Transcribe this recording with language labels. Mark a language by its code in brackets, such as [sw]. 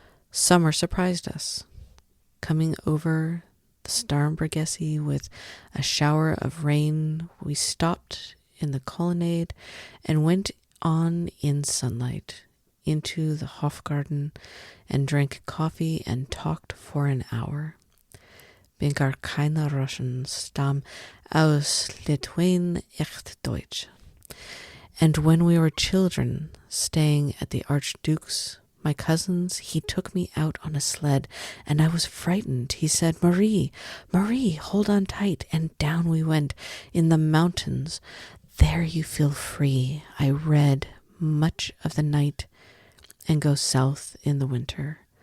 [en] Summer surprised us, coming over the Starnbergesse with a shower of rain. We stopped in the colonnade and went on in sunlight into the Hofgarten and drank coffee and talked for an hour. [de] Bin gar keine Russen, stamm aus Litauen echt Deutsch. [en] And when we were children, staying at the Archduke's, my cousin's, he took me out on a sled, and I was frightened. He said, Marie, Marie, hold on tight. And down we went in the mountains. There you feel free. I read much of the night and go south in the winter.